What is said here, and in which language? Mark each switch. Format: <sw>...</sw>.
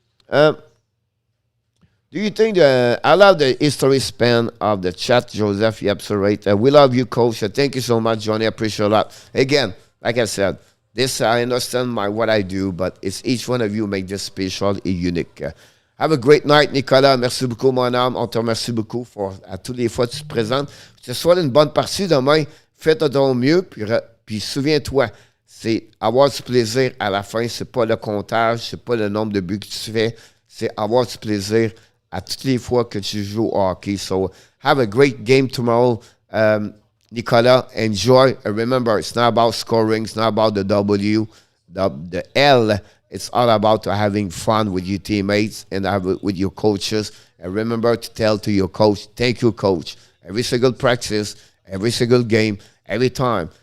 <en>Do you think I love the history span of the chat, Joseph? You're absolutely right. We love you, Coach. Thank you so much, Johnny. I appreciate a lot. Again, like I said, this I understand what I do, but it's each one of you make this special and unique. Have a great night, Nicolas.</en> <fr>Merci beaucoup, mon âme. On te remercie beaucoup à tous les fois que tu te présentes. Que ce soit une bonne partie demain, fais de ton mieux, puis souviens-toi, c'est avoir du plaisir à la fin. C'est pas le comptage, c'est pas le nombre de buts que tu fais, c'est avoir du plaisir à toutes les fois que tu joues au hockey.</fr> <en>So have a great game tomorrow. Nicolas, enjoy. And remember, it's not about scoring. It's not about the W. The L, it's all about having fun with your teammates and with your coaches. And remember to tell to your coach, thank you, coach. Every single practice, every single game, every time.</en>